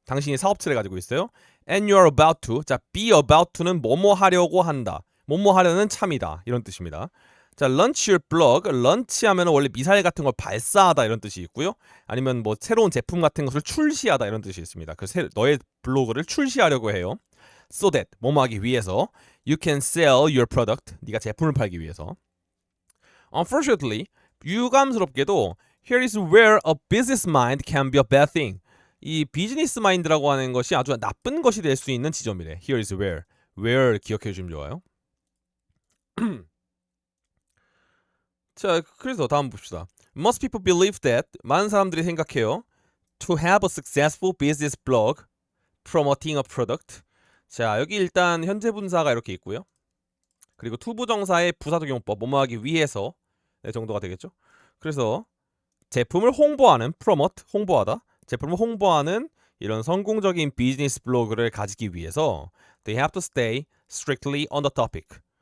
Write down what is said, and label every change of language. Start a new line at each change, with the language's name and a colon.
Korean: 당신이 사업체를 가지고 있어요.
English: And you're about to.
Korean: 자, be about to는 뭐뭐 하려고 한다. 뭐뭐 하려는 참이다. 이런 뜻입니다. 자,
English: launch your blog.
Korean: launch 하면 원래 미사일 같은 걸 발사하다 이런 뜻이 있고요. 아니면 뭐 새로운 제품 같은 것을 출시하다 이런 뜻이 있습니다. 그 너의 블로그를 출시하려고 해요.
English: So that
Korean: 뭐뭐 하기 위해서
English: you can sell your product.
Korean: 네가 제품을 팔기 위해서.
English: Unfortunately,
Korean: 유감스럽게도
English: here is where a business mind can be a bad thing.
Korean: 이 비즈니스 마인드라고 하는 것이 아주 나쁜 것이 될 수 있는 지점이래.
English: Here is where.
Korean: where 기억해 주시면 좋아요. 자, 그래서 다음 봅시다.
English: Most people believe that.
Korean: 많은 사람들이 생각해요.
English: To have a successful business blog promoting a product.
Korean: 자, 여기 일단 현재 분사가 이렇게 있고요. 그리고 투부정사의 부사적용법 뭐뭐 하기 위해서 네, 정도가 되겠죠. 그래서 제품을 홍보하는 promote 홍보하다. 제품을 홍보하는 이런 성공적인 비즈니스 블로그를 가지기 위해서
English: they have to stay strictly on the topic.